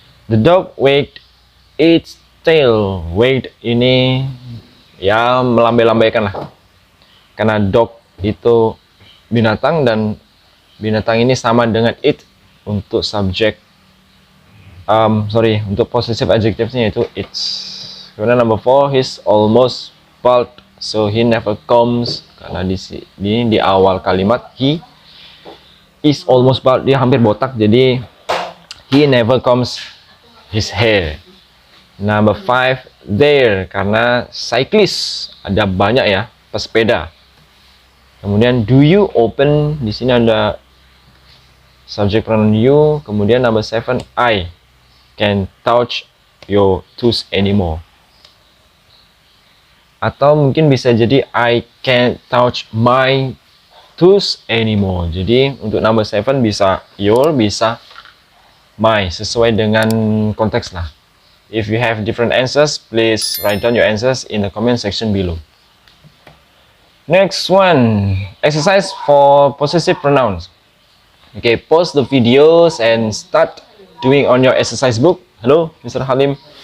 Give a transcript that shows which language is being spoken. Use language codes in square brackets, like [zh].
[en] The dog wagged its tail. Wagged [id] ini ya melambai-lambaikan lah. Karena dog itu binatang dan binatang ini sama dengan it untuk subjek. Untuk possessive adjectives-nya itu it's. [en] Kemudian number 4, he's almost bald, so he never combs. [id] Karena di awal kalimat [en] he is almost bald, [id] dia hampir botak, jadi [en] he never combs his hair. [id] Number 5, there, karena cyclist, ada banyak ya pesepeda. Kemudian do you open, di sini ada subject pronoun you. [en] Kemudian number 7, I can touch your toes anymore. [id] Atau mungkin bisa jadi [en] I can't touch my toes anymore. [id] Jadi untuk number 7 bisa your, bisa my, sesuai dengan konteks lah. [en] If you have different answers, please write down your answers in the comment section below. Next one, exercise for possessive pronouns. Okay, pause the videos and start doing on your exercise book. Hello, Mr. Halim.